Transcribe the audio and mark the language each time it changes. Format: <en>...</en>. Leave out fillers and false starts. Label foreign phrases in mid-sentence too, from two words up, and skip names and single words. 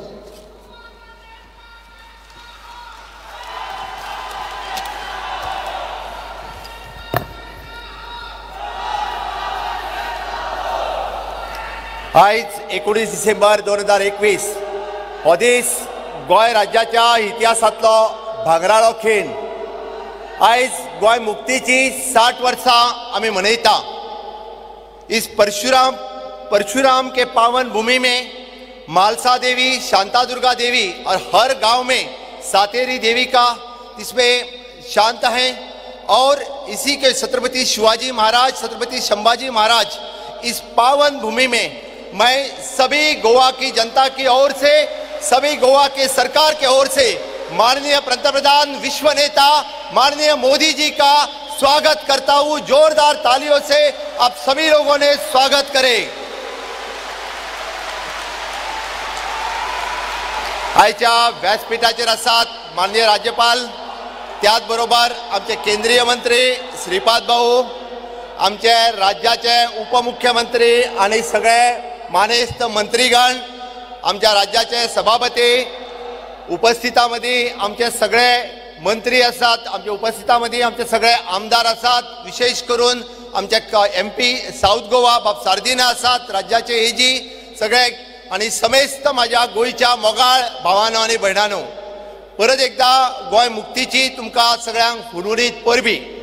<kok>आयज 19 डिसेंबर 2021 हो दीस गोंय राज्याच्या इतिहासांतलो भांगराळो खीण। आयज गोंय मुक्तीची 60 वर्सां आमी मनयता।</kok> <hi>इस परशुराम के पावन भूमि में मालसा देवी, शांता दुर्गा देवी और हर गांव में सातेरी देवी का इसमें शांत हैं। और इसी के छत्रपति शिवाजी महाराज, छत्रपति संभाजी महाराज, इस पावन भूमि में मैं सभी गोवा की जनता की ओर से, सभी गोवा के सरकार के ओर से माननीय पंतप्रधान विश्व नेता माननीय मोदी जी का स्वागत करता हूं। जोरदार तालियों से आप सभी लोगों ने स्वागत करें।</hi> <kok>आयच्या व्यासपीठाचेर आसात माननीय राज्यपाल, त्याच बरोबर आमचे केंद्रीय मंत्री श्रीपाद भाऊ, आमचे राज्याचे उपमुख्यमंत्री आणि सगळे मानेस्त मंत्रीगण, आमच्या राज्याचे सभापती, उपस्थितामध्ये आमचे सगळे मंत्री आसात, आमच्या उपस्थितामध्ये आमचे सगळे आमदार आसात, विशेष करून आमचे MP साऊथ गोवा बाब सार्दिना आसात, राज्याचे AG सगळे आणि समेस्त माझ्या गोंयच्या मोगाळ भावांनो आणि भयणांनो, परत एकदा गोंय मुक्तीची तुमकां सगळ्यांक हुनहुनीत परबी।</kok>